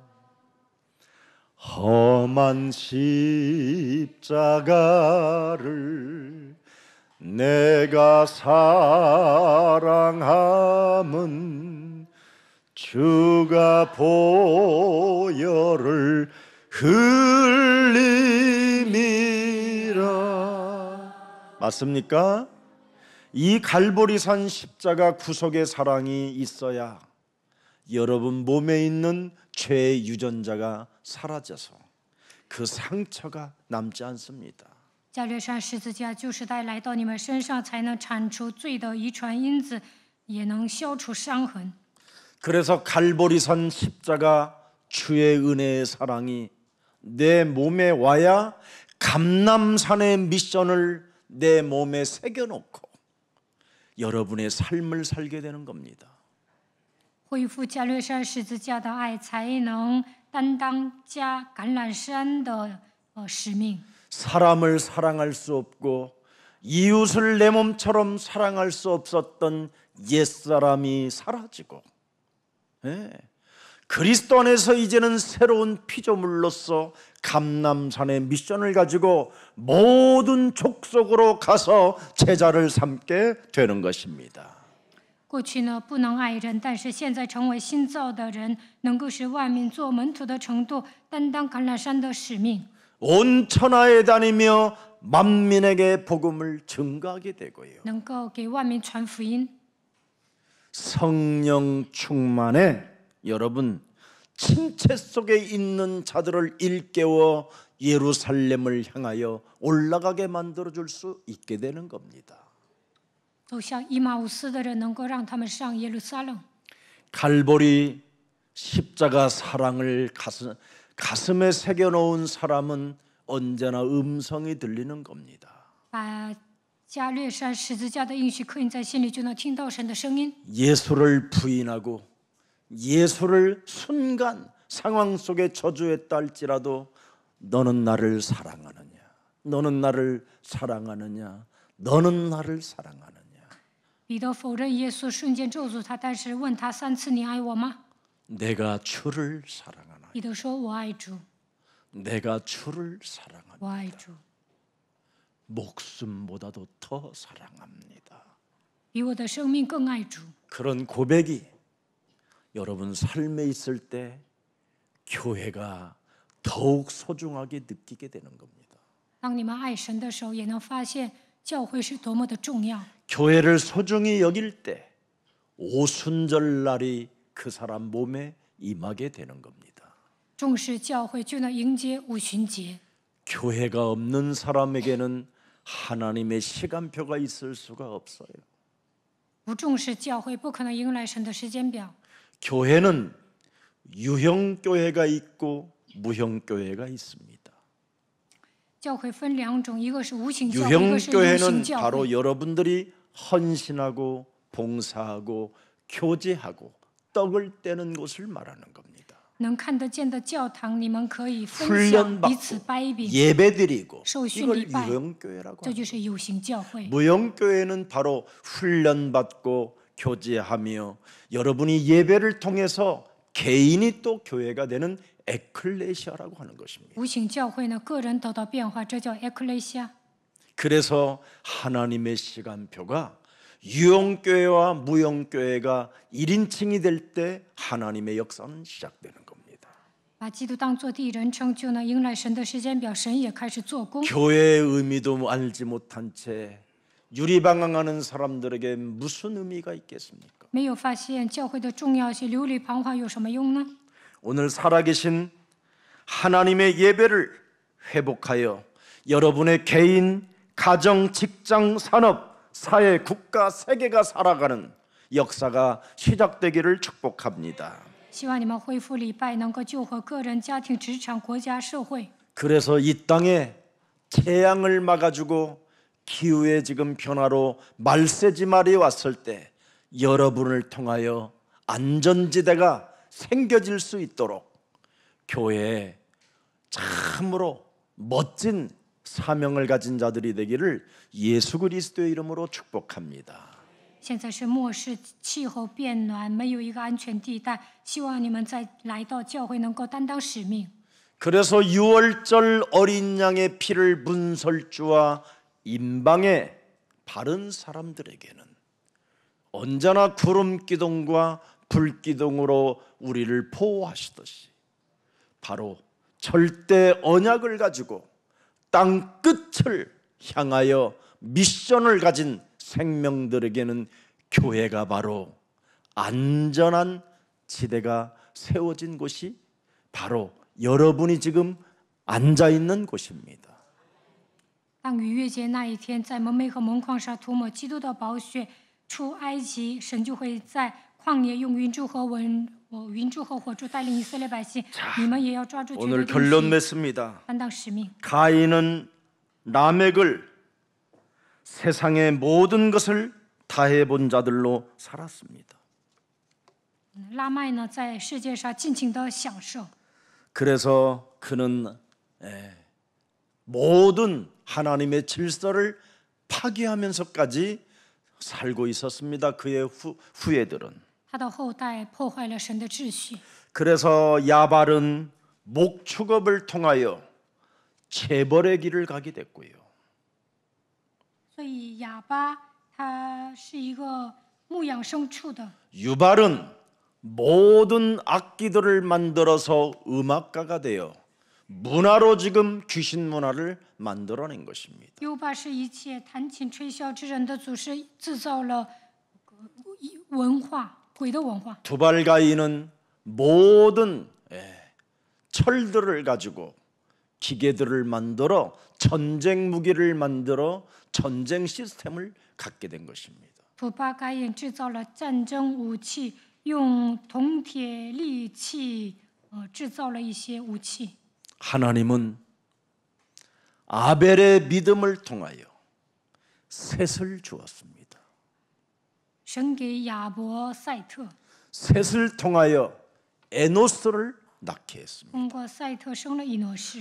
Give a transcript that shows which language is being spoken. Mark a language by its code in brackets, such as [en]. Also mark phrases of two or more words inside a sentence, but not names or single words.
[ko] 험한 십자가를 내가 사랑함은 주가 보혈을 흘림이라. 맞습니까? 이 갈보리산 십자가 구속의 사랑이 있어야 여러분 몸에 있는 죄의 유전자가 사라져서 그 상처가 남지 않습니다. [zh] 加略山十字架就是带来到你们身上，才能铲除罪的遗传因子，也能消除伤痕。 [ko] 그래서 갈보리산 십자가 주의 은혜의 사랑이 내 몸에 와야 감람산의 미션을 내 몸에 새겨놓고 여러분의 삶을 살게 되는 겁니다. [zh] 恢复加略山十字架的爱，才能担当橄榄山的使命。 [ko] 사람을 사랑할 수 없고 이웃을 내 몸처럼 사랑할 수 없었던 옛사람이 사라지고 그리스도 안에서 이제는 새로운 피조물로서 감람산의 미션을 가지고 모든 족속으로 가서 제자를 삼게 되는 것입니다. [zh] 过去呢，不能爱人，但是现在成为新造的人，能够使万民做门徒的程度，担当橄榄山的使命。 [ko] 온 천하에 다니며 만민에게 복음을 증거하게 되고요. [zh] 能够给万民传福音。 [ko] 성령 충만에 여러분 침체 속에 있는 자들을 일깨워 예루살렘을 향하여 올라가게 만들어줄 수 있게 되는 겁니다. [zh] 走向以马忤斯的人，能够让他们上耶路撒冷。 [ko] 갈보리 십자가 사랑을 가슴에 새겨놓은 사람은 언제나 음성이 들리는 겁니다. [zh] 把加略山十字架的应许刻印在心里，就能听到神的声音。 [ko] 예수를 부인하고 예수를 순간 상황 속에 저주했다 할지라도 너는 나를 사랑하느냐, 너는 나를 사랑하느냐, 너는 나를 사랑하느냐. [zh] 彼得否认耶稣，瞬间咒诅他，但是问他3次：“你爱我吗？” [ko] 내가 주를 사랑하나. [zh] 彼得说：“我爱主， [ko] 내가 주를 사랑하나. [zh] 我爱主， [ko] 목숨보다도 더 사랑합니다. [zh] 比我的生命更爱主。” [ko] 그런 고백이 여러분 삶에 있을 때 교회가 더욱 소중하게 느끼게 되는 겁니다. [zh] 当你们爱神的时候，也能发现教会是多么的重要。 [ko] 교회를 소중히 여길 때 오순절날이 그 사람 몸에 임하게 되는 겁니다. [zh] 重视教会，就能迎接五旬节。 [ko] 교회가 없는 사람에게는 하나님의 시간표가 있을 수가 없어요. [zh] 不重视教会，不可能迎来神的时间表。 [ko] 교회는 유형교회가 있고 무형교회가 있습니다. [zh] 教会分两种，一个是无形教会，一个是有形 [ko] 유형교회는 [zh] 教 [ko] 바로 [zh] 会。 [ko] 여러분들이 헌신하고 봉사하고 교제하고 떡을 떼는 곳을 말하는 겁니다. [zh] 能看得见的教堂，你们可以分享，彼此 [ko] 훈련받고 [zh] 掰饼， [ko] 예배드리고 [zh] 受训 [ko] 이걸 [zh] 礼拜， [ko] 유형교회라고 [zh] 这 [ko] 합니다. [zh] 就是有形教会。 [ko] 무형교회는 바로 훈련받고 교제하며 여러분이 예배를 통해서 개인이 또 교회가 되는 에클레시아라고 하는 것입니다. [zh] 无形教会呢，个人得到变化，这叫 에클레시아。 [ko] 그래서 하나님의 시간표가 유형교회와 무형교회가 1인칭이 될 때 하나님의 역사는 시작되는 겁니다. [zh] 把基督当作第一人称，就能迎来神的时间表，神也开始做工。 [ko] 교회의 의미도 알지 못한 채 유리방황하는 사람들에게 무슨 의미가 있겠습니까? [zh] 没有发现教会的重要性，流离彷徨有什么用呢？ [ko] 오늘 살아계신 하나님의 예배를 회복하여 여러분의 개인, 가정, 직장, 산업, 사회, 국가, 세계가 살아가는 역사가 시작되기를 축복합니다. [zh] 希望你们恢复礼拜，能够救活个人、家庭、职场、国家、社会。 [ko] 그래서 이 땅에 재앙을 막아주고 기후의 지금 변화로 말세지말이 왔을 때 여러분을 통하여 안전지대가 생겨질 수 있도록 교회에 참으로 멋진 사명을 가진 자들이 되기를 예수 그리스도의 이름으로 축복합니다. [zh] 现在是末世，气候变暖，没有一个安全地带。希望你们在来到教会能够担当使命。 [ko] 그래서 유월절 어린 양의 피를 문설주와 임방에 바른 사람들에게는 언제나 구름 기둥과 불 기둥으로 우리를 보호하시듯이 바로 절대 언약을 가지고 땅 끝을 향하여 미션을 가진 생명들에게는 교회가 바로 안전한 지대가 세워진 곳이 바로 여러분이 지금 앉아 있는 곳입니다. [zh] 当逾越节那一天，在蒙昧和蒙矿上涂抹基督的宝血，出埃及，神就会在旷野用云柱和火柱带领以色列百姓。你们也要抓住绝 [ko] 오늘 [zh] 对 [ko] 결론 [zh] 应许， [ko] 맺습니다. [zh] 担当使命。 [ko] 가인은 라멕을 세상의 모든 것을 다해본 자들로 살았습니다. [zh] 拉麦呢，在世界上尽情的享受， [ko] 그래서 그는 모든 하나님의 질서를 파괴하면서까지 살고 있었습니다. 그의 후예들은. [zh] 他的后代破坏了神的秩序。 [ko] 그래서 야발은 목축업을 통하여 재벌의 길을 가게 됐고요. [zh] 所以哑巴他是一个牧养牲畜的， [ko] 유발은 모든 악기들을 만들어서 음악가가 되어 문화로 지금 귀신 문화를 만들어낸 것입니다. [zh] 优巴是一切弹琴吹箫之人的祖师，制造了文化，鬼的文化。 [ko] 두발가인은 모든 철들을 가지고 기계들을 만들어 전쟁 무기를 만들어 전쟁 시스템을 갖게 된 것입니다. [zh] 土巴该隐制造了战争武器，用铜铁利器，制造了一些武器。 [ko] 하나님은 아벨의 믿음을 통하여 셋을 주었습니다. [zh] 神给亚伯、赛特， [ko] 셋을 통하여 에노스를 낳게 했습니다. [zh] 通过赛特生了以诺士。